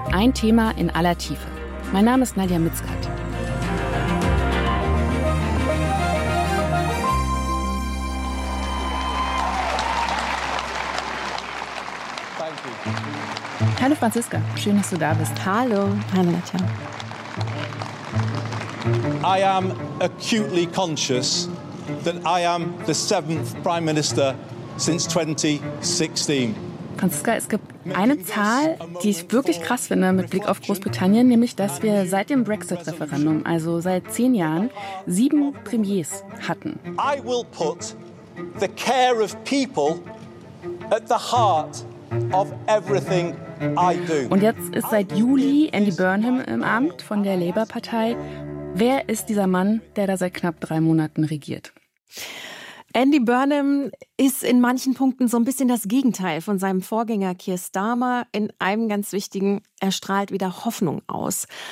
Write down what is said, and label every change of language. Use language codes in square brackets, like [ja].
[de] Ein Thema in aller Tiefe. Mein Name ist Nadja Mitzkat. Hallo Franziska, schön, dass du da bist. Hallo. Hallo Nadja. [en] I am acutely conscious that I am the seventh Prime Minister since 2016. [de] Franziska, es gibt eine Zahl, die ich wirklich krass finde mit Blick auf Großbritannien, nämlich, dass wir seit dem Brexit-Referendum, also seit 10 Jahren, 7 Premiers hatten. [en] I will put the care of people at the heart of everything I do. [de] Und jetzt ist seit Juli Andy Burnham im Amt von der Labour-Partei. Wer ist dieser Mann, der da seit knapp 3 Monaten regiert? Andy Burnham ist in manchen Punkten so ein bisschen das Gegenteil von seinem Vorgänger Keir Starmer. In einem ganz wichtigen, er strahlt wieder Hoffnung aus.